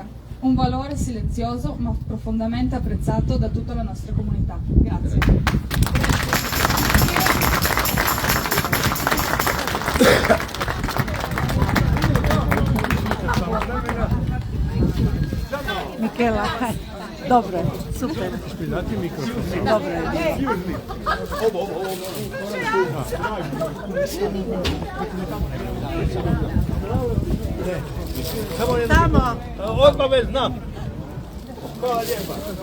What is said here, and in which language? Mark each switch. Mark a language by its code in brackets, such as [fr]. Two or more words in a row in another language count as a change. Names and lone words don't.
[it] Un valore silenzioso ma profondamente apprezzato da tutta la nostra comunità. Grazie. Michela, [hr] dobro, super. Dobro je. Tamo. Odmah već znam.